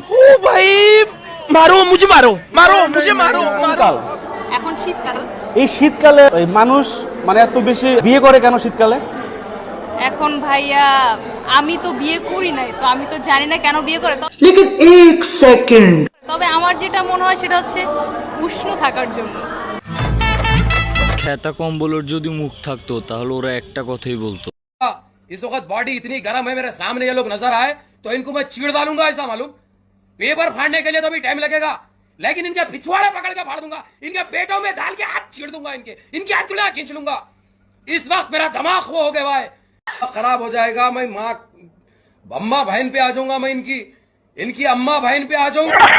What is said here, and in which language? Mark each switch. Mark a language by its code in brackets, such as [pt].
[hi] ओ भाई, मारो मुझे, मारो मारो मुझे, मारो मारो। [bn] এখন শীতকাল, এই শীতকালে ওই মানুষ মানে এত বেশি বিয়ে করে কেন শীতকালে? এখন ভাইয়া আমি তো বিয়ে করি নাই, তো আমি তো জানি না কেন বিয়ে করে। লেকিন এক সেকেন্ড, তবে আমার যেটা মনে হয় সেটা হচ্ছে উষ্ণ থাকার জন্য। খেতা কম্বলের যদি মুখ থাকতো তাহলে ওরা একটা কথাই বলতো। [hi] इस वक्त बॉडी इतनी गर्म है, मेरे सामने ये लोग नजर आए तो इनको मैं चीड़ डालूंगा, ऐसा मालूम। पेपर फाड़ने के लिए तो भी टाइम लगेगा, लेकिन इनके पिछवाड़े पकड़ के फाड़ दूंगा, इनके पेटों में डाल के हाथ छीड़ दूंगा, इनकी अंचुलियां खींच लूंगा। इस वक्त मेरा दिमाग वो हो गया है, खराब हो जाएगा। मैं माँ अम्मा बहन पे आ जाऊंगा, मैं इनकी अम्मा बहन पे आ जाऊंगा।